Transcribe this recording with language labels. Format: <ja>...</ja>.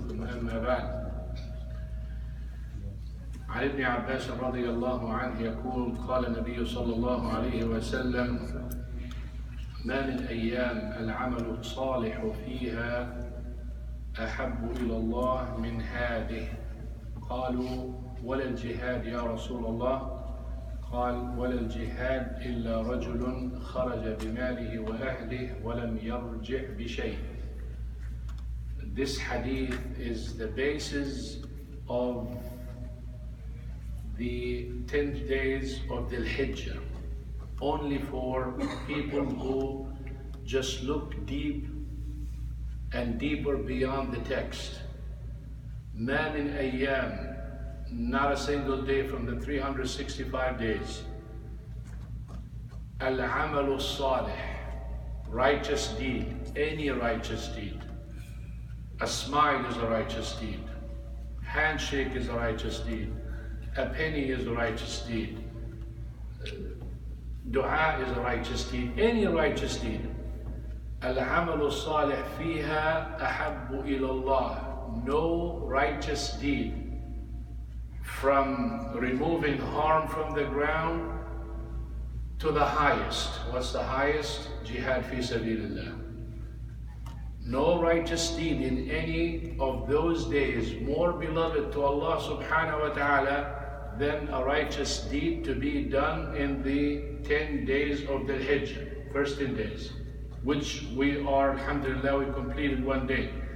<ar>ثم أما بعد، عن ابن عباس رضي الله عنه يقول: قال النبي صلى الله عليه وسلم: ما من أيام العمل الصالح فيها أحب إلى الله من هذه. قالوا: ولا الجهاد يا رسول الله؟ قال: ولا الجهاد إلا رجل خرج بماله وأهله ولم يرجع بشيء.</ar> <en>This hadith is the basis of the 10th days of Thulhijjah, only for people who just look deep and deeper beyond the text.</en> <ar>ما من أيام,</ar> <en>not a single day from the 365 days.</en> <ar>العمل الصالح,</ar> <en>righteous deed, any righteous deed. A smile is a righteous deed. Handshake is a righteous deed. A penny is a righteous deed. Dua is a righteous deed. Any righteous deed.</en> <ar>العمل الصالح فيها أحب إلى الله.</ar> <en>No righteous deed, from removing harm from the ground to the highest. What's the highest? Jihad fi sabilillah. No righteous deed in any of those days more beloved to Allah subhanahu wa ta'ala than a righteous deed to be done in the 10 days of the Hijjah, first 10 days, which we are, alhamdulillah, we completed one day.</en>